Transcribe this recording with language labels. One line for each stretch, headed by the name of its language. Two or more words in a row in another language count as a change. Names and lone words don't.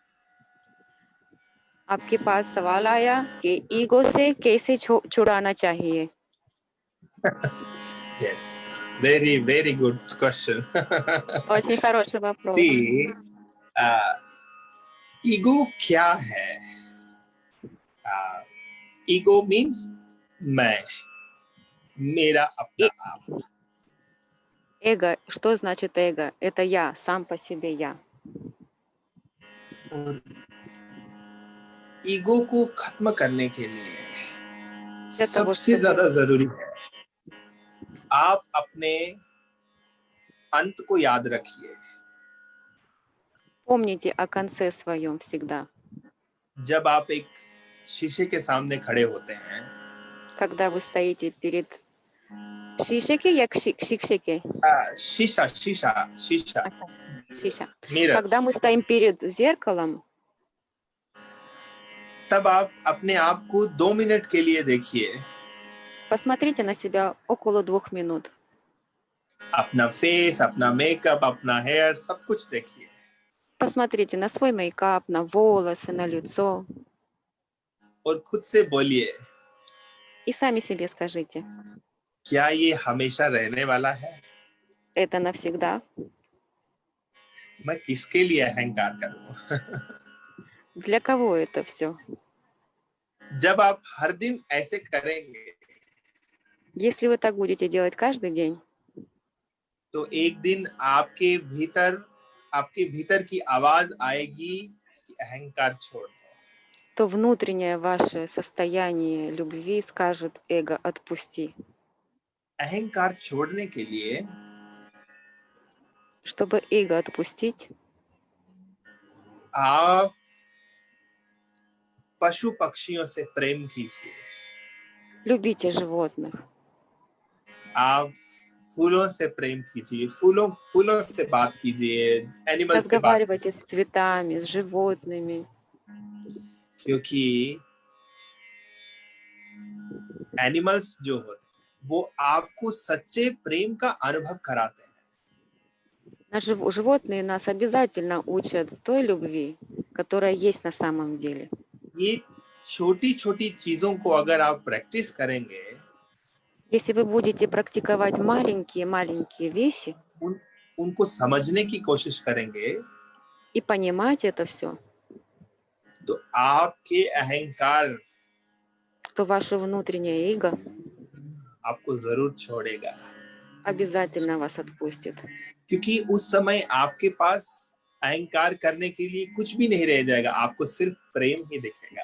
Hindi: आपके पास सवाल आया कि ईगो से कैसे छुड़ाना चाहिए?
English: Yes, very good question.
Russian: Очень хороший вопрос.
English: See, ego
Hindi: क्या है?
English: Ego means
Hindi: मैं, मेरा अपना आप.
Russian: Эго, что значит эго? Это я, сам по себе я.
Hindi: ईगो को खत्म करने के लिए सबसे ज्यादा जरूरी है आप अपने अंत को याद रखिए।
Russian: Помните о конце своем всегда.
Hindi: जब आप एक शीशे के सामने खड़े होते हैं,
Russian: Когда вы стоите перед шишеки, я шикшеки,
Hindi: शीशा शीशा शीशा
Russian: шиша.
Hindi: मिरर,
Russian: Когда мы стоим перед зеркалом,
Hindi: तब आप अपने आप को 2 मिनट के लिए देखिए।
Russian: посмотрите на себя около 2 минут.
Hindi: अपना फेस, अपना मेकअप, अपना हेयर, सब कुछ देखिए।
Russian: Посмотрите на свой мейкап, на волосы, на лицо.
Hindi: और खुद से बोलिए,
Russian: И сами себе скажите,
Hindi: क्या ये हमेशा रहने वाला है?
Russian: это навсегда?
Hindi: मैं किसके लिए अहंकार करूं?
Russian: Для кого это все?
Hindi: जब आप हर दिन ऐसे करेंगे,
Russian: Если вы так будете делать каждый день,
Hindi: तो एक दिन आपके भीतर की आवाज आएगी कि अहंकार छोड़ दो।
Russian: то внутреннее ваше состояние любви скажет эго «отпусти».
Hindi: अहंकार छोड़ने के लिए
Russian: Чтобы эго отпустить,
Hindi: आप पशु पक्षियों से प्रेम कीजिए,
Russian: любите животных,
Hindi: आप फूलों से प्रेम कीजिए, फूलों से बात कीजिए, एनिमल से बात
Russian: разговаривайте с цветами, с животными,
Hindi: क्योंकि एनिमल्स जो होते हैं वो आपको सच्चे प्रेम का अनुभव कराते हैं।
Russian: Животные нас обязательно учат той любви, которая есть на самом деле.
Hindi: ये छोटी छोटी चीजों को अगर आप प्रैक्टिस करेंगे,
Russian: Если вы будете практиковать маленькие-маленькие вещи
Hindi: उनको समझने की कोशिश करेंगे,
Russian: и понимать это все,
Hindi: तो आपके अहंकार
Russian: то ваше внутреннее эго
Hindi: आपको जरूर छोड़ेगा,
Russian: обязательно вас отпустит.
Hindi: क्योंकि उस समय आपके पास अहंकार करने के लिए कुछ भी नहीं रह जाएगा, आपको सिर्फ प्रेम ही दिखेगा।